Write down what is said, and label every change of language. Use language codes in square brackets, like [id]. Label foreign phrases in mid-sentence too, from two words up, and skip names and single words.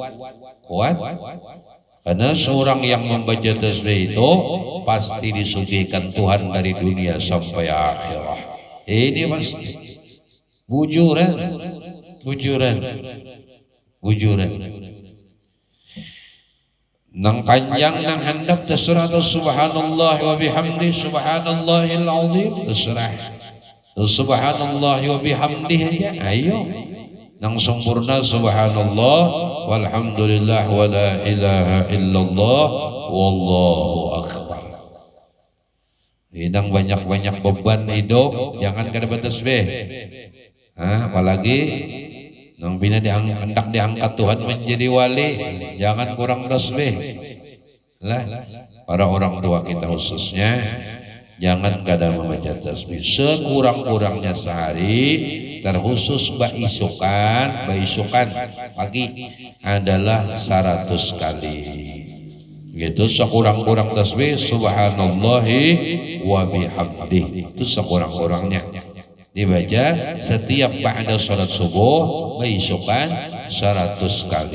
[id] Karena seorang yang membaca tasbih itu pasti disuguhkan Tuhan dari dunia sampai akhirah. [bjn] Ini pasti bujuran. Nang panjang nang handap terserah [ar] سبحان الله وبحمد سبحان الله العظيم, [bjn] terserah [ar] سبحان الله وبحمده [bjn] aja, ayo nang sempurna [ar] سبحان الله والحمد لله ولا إله إلا الله والله أكبر. [bjn] Nang banyak-banyak beban hidup jangan kada bertasbih. Apalagi nang bina hendak diangkat Tuhan menjadi wali, jangan kurang tasbih lah. Para orang tua kita khususnya jangan kada membaca tasbih sekurang-kurangnya sehari, terkhusus baisukan pagi adalah 100 kali gitu, sekurang-kurang tasbih [ar] سبحان الله وبحمده, [bjn] itu sekurang-kurangnya dibaca setiap ba'da salat subuh baisukan 100 kali.